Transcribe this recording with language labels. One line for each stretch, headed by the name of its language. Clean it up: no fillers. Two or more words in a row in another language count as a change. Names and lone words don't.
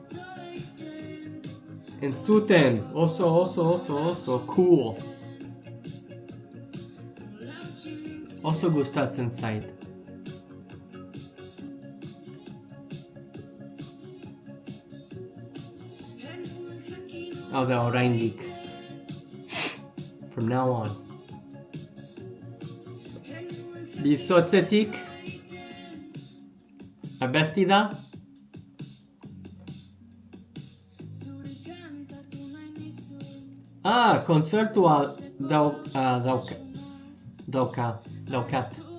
Basque: Entzuten, oso cool. Oso gustatzen zait. Hau da oraindik.
English: From now on.
Basque: Bizotzetik. Abesti da. Kontzertua daukat.